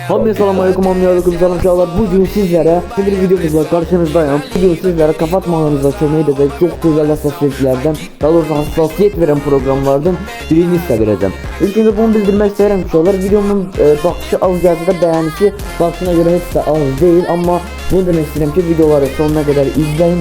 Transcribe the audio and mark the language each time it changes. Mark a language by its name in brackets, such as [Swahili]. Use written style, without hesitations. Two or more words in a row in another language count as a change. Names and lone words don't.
[Turkish] Hamıya selamünaleyküm, hamıya selam uşaqlar. Bugün sizlere bir videomuzla karşınızdayım. Bugün sizlere kapatmalarınıza [Azerbaijani] kömək edəcək çox gözəl hassasiyetlərdən, daha doğrusu hassasiyet veren programlardan birini sizə verəcəm. İlk öncə bunu bildirmək istəyirəm uşaqlar. Videomun baxışı az gəlsə də bəyənisi baxışına görə heç də az deyil, amma bunu demək istəyirəm ki, videoları sonuna qədər izləyin.